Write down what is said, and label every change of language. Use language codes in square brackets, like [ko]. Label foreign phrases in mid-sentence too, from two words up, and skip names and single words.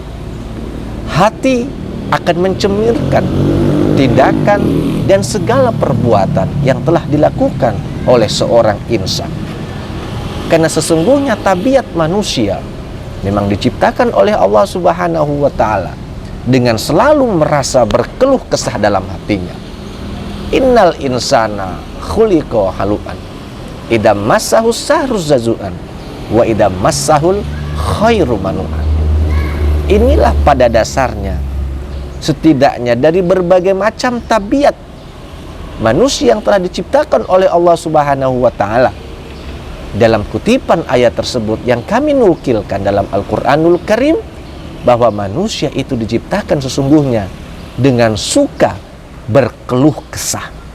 [id] Hati akan mencerminkan tindakan dan segala perbuatan yang telah dilakukan oleh seorang insan. Karena sesungguhnya tabiat manusia memang diciptakan oleh Allah [ar] سبحانه وتعالى [id] dengan selalu merasa berkeluh kesah dalam hatinya. [ar] إن الإنسان خلق هلوعا إذا مسه الشر جزوعا وإذا مسه الخير منوعا. [id] Inilah pada dasarnya setidaknya dari berbagai macam tabiat manusia yang telah diciptakan oleh Allah [ar] سبحانه وتعالى. [id] Dalam kutipan ayat tersebut yang kami nukilkan dalam Al-Quranul Karim, bahwa manusia itu diciptakan sesungguhnya dengan suka berkeluh kesah.